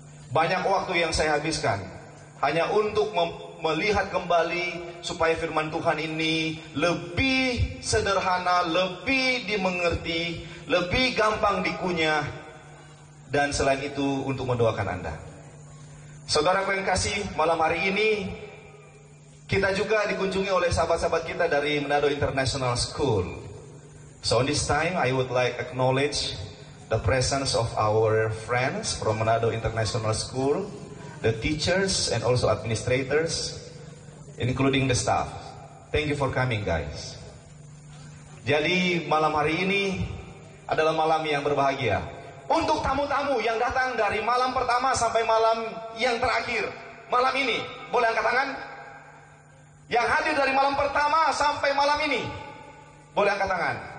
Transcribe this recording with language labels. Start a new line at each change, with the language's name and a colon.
Indonesian: Banyak waktu yang saya habiskan hanya untuk melihat kembali supaya firman Tuhan ini lebih sederhana, lebih dimengerti, lebih gampang dikunyah. Dan selain itu untuk mendoakan Anda. Saudara yang kasih, malam hari ini kita juga dikunjungi oleh sahabat-sahabat kita dari Manado International School.
English: So on this time, I would like acknowledge the presence of our friends from Manado International School, the teachers and also administrators, including the staff. Thank you for coming, guys.
Indonesian: Jadi malam hari ini adalah malam yang berbahagia. Untuk tamu-tamu yang datang dari malam pertama sampai malam yang terakhir, malam ini, boleh angkat tangan? Yang hadir dari malam pertama sampai malam ini, boleh angkat tangan?